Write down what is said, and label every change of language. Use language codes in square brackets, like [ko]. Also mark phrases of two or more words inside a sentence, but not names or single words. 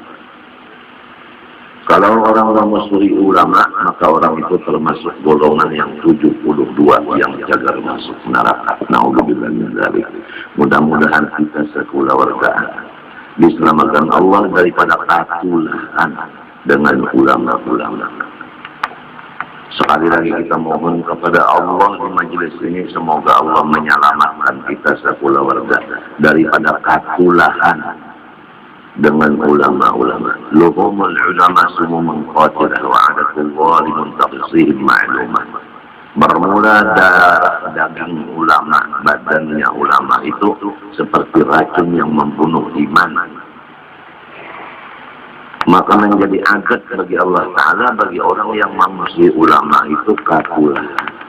[id] Kalau orang memusuhi ulama, maka orang itu termasuk golongan yang 72 yang jagar masuk neraka. [ar] نعوذ بالله من ذلك. [id] Mudah-mudahan kita sekulawargaan diselamatkan Allah daripada ketulahan dengan ulama-ulama. Sekali lagi kita mohon kepada Allah di majelis ini, semoga Allah menyelamatkan kita sekulawarga daripada ketulahan dengan ulama-ulama. [ar] لحوم العلماء سموم قاتلة وعادة الظالمين تقصيهم معلومة. [id] Bermula daging ulama, badannya ulama itu seperti racun yang membunuh iman. Maka menjadi agat bagi Allah Ta'ala, bagi orang yang memusuhi ulama itu katulahan.